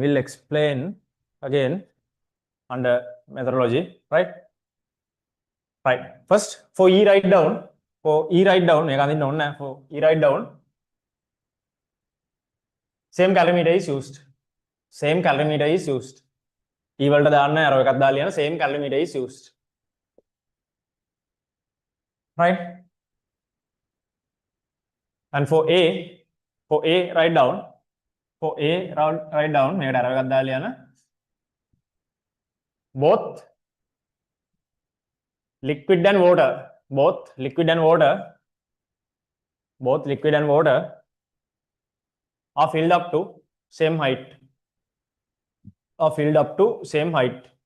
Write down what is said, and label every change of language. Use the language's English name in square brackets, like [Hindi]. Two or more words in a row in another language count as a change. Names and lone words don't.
[English] We'll explain again under methodology, right? Right. First, for E write down, for E write down, same calorimeter is used. Same calorimeter is used. [Sinhala] E වලට දාන්න arrow එකක් දාලා යන [English] same calorimeter is used. Right? And for A write down, [Sinhala] මේකට arrow එකක් දාලා යන [English] both liquid and water are filled up to same height. Are filled up to same height.